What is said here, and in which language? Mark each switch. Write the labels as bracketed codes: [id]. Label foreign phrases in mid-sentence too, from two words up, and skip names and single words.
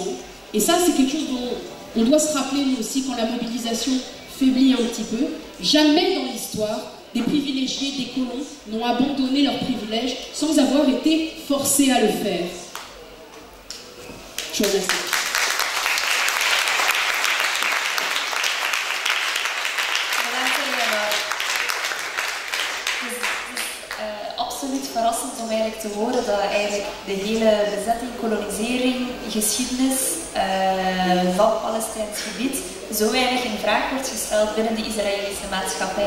[fr] Et ça, c'est quelque chose dont on doit se rappeler nous aussi quand la mobilisation faiblit un petit peu. Jamais dans l'histoire, des privilégiés, des colons n'ont abandonné leurs privilèges sans avoir été forcés à le faire. Je vous remercie. [nl] Absoluut verrassend om eigenlijk te horen dat eigenlijk de hele bezetting, kolonisering, geschiedenis van Palestijns gebied zo weinig in vraag wordt gesteld binnen de Israëlische maatschappij.